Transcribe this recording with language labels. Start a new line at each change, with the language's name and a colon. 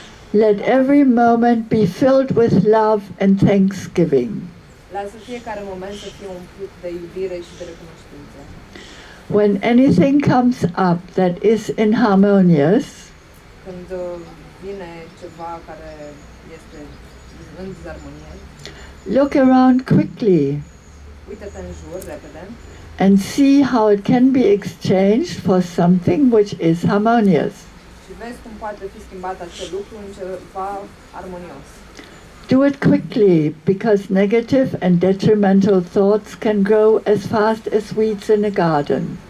English: Let every moment be filled with love and thanksgiving.
Romanian: Lasă fiecare moment să fie umplut de iubire și de recunoștință.
English: When anything comes up that is inharmonious,
Romanian: Când vine ceva care este în dizarmonie,
English: look around quickly
Romanian: uită-te în jur repede
English: and see how it can be exchanged for something which is harmonious.
Romanian: și vezi cum poate fi schimbat acel lucru în ceva armonios.
English: Do it quickly, because negative and detrimental thoughts can grow as fast as weeds in a garden.